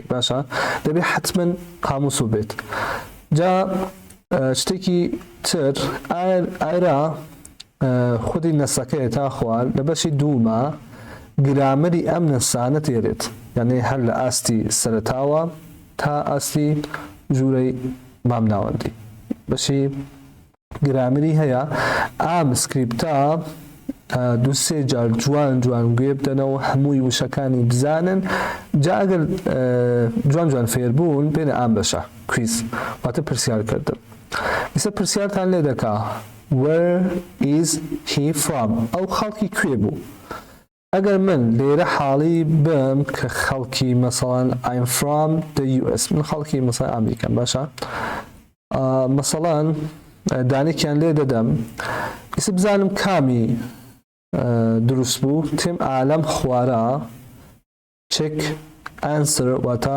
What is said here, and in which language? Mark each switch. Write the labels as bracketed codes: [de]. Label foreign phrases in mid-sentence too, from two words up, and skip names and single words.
[ckb] باشە دەبێت حتمما قاموس بێت جا شتێکی تر ئایرا خودی نەسەکەی تا خوار لە بەشی دوومە گرامەری ئەم نەسانە تێرێت یعنی هەر لە ئاستی سەرەتاوە تا ئاستی ژوورەی مامناوەندی بەشی گرامەری هەیە ئام سکریپتە دوو سێ جار جوان گوێ بدەنەوە هەمووی وشەکانی بزانن جا ئەگەر جوان فێر بوون بێنە ئام بەشە کویز واتە پرسیارکردن ئیسە پرسیارتان لێ دەکا [en] where is he from [ckb] ئەو خەڵکی کوێ بوو ئەگەر من لێرە حاڵی بم کە خەڵکی مەسەڵەن [en] I'm from the US [ckb] من خەڵکی مەسەڵەن ئەمریکان باشە مەسەڵەن دانێکیان لێ دەدەم ئیسە بزانم کامی دروست بوو تێم ئالەم خوارە [en] check answer [ckb] واتە